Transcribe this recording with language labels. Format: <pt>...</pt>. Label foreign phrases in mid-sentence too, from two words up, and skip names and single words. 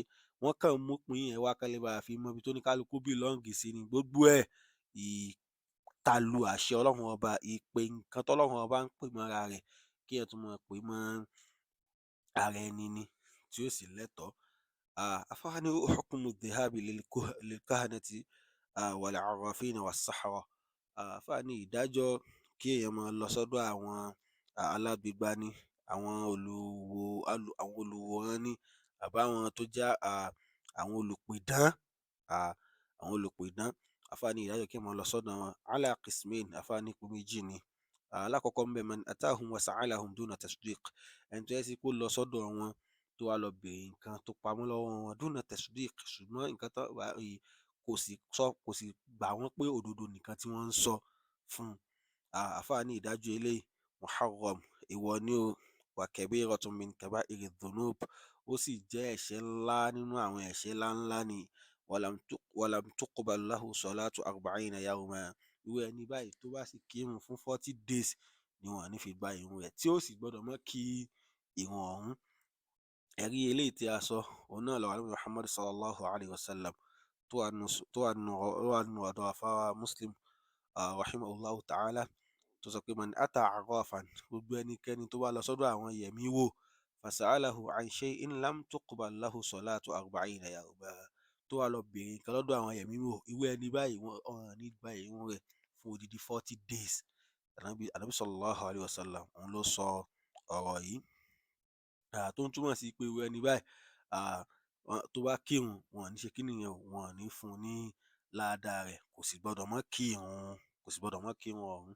<yo>Wọ́n kàn mú pín yẹn wá kán lè bá fi mọ ibi tó ní kálukú belong sí ni. Gbogbo ẹ̀ ìtalu àṣẹ Ọlọ́run ọba, ìpè nǹkan tọ́lọ́run ọba ń pè mọ́ra rẹ̀ kí èèyàn tún máa pè mọ́ ara ẹni ni tí ó sì lẹ́tọ̀ọ́. Àfáà ní</yo> <ar>حكم الذهاب للكهنة والعرافين والسحرة.</ar> <yo>Àfáà ní ìdájọ́ kí èèyàn máa lọ sọ́dọ̀ àwọn alágbègbà ni, àwọn olùwòran ni, àbáwọn tó jẹ́ àwọn olùpidán. Àfáà ní ìdájọ́ kí èèyàn máa lọ sọ́dọ̀ wọn</yo> <ar>على قسمين.</ar> <yo>Àfáà ní ipò méjì ni. Alákọ̀ọ́kọ́ ń bẹ̀</yo> <ar>من أتاهم وسألهم دون تصديق.</ar> <yo>Ẹni tó yẹ sí kó lọ sọ́dọ̀ wọn tó wá lọ bèèrè nǹkan tó pamọ́ lọ́wọ́ wọn</yo> <ar>دون تصديق,</ar> <yo>ṣùgbọ́n nǹkan tó kò sì gbà wọ́n pé òdodo nìkan tí wọ́n ń sọ fún un. Àfáà ní ìdájọ́ eléyìí muharram, èèwọ̀ ni o,</yo> <ar>وكبيرة من كبائر الذنوب.</ar> <yo>Ó sì jẹ́ ẹ̀ṣẹ̀ ńlá nínú àwọn ẹ̀ṣẹ̀ ńláńlá ni.</yo> <ar>ولم تقبل له صلاة أربعين يوما.</ar> <yo>Irú ẹni báyìí tó bá sì kírun fún 40 days ni wọn ò ní fi gba ìrun rẹ̀, tí ó sì gbọdọ̀ mọ́ kí ìrun ọ̀hún. Ẹ̀rí eléyìí tí a sọ òun náà lọ́wọ́ Ànábì Muhammad</yo> <ar>صلى الله عليه وسلم</ar> <yo>tó wà nínú ọ̀dọ̀ àfáà Muslim</yo> <ar>رحمه الله تعالى,</ar> <yo>tó sọ pé</yo> <ar>من أتى عرافا,</ar> <yo>gbogbo ẹnikẹ́ni tó bá lọ sọ́dọ̀ àwọn yẹ̀mí wò,</yo> <ar>فسأله عن شيء لم تقبل له صلاة أربعين يوما,</ar> <yo>tó wá lọ bèèrè nǹkan lọ́dọ̀ àwọn yẹ̀mí wò, irú ẹni báyìí wọn ní gba ìrun rẹ̀ fún odidi 40 days. Ànábì</yo> <ar>صلى الله عليه وسلم</ar> <yo>òun ló sọ ọ̀rọ̀ yìí. Tó ń túmọ̀ sí pé irú ẹni báyìí tó bá kírun wọn ò ní ṣe kí nìyẹn, wọn ò ní fún un ní ládàá rẹ̀, kò sì gbọdọ̀ mọ́ kírun ọ̀hún.</yo>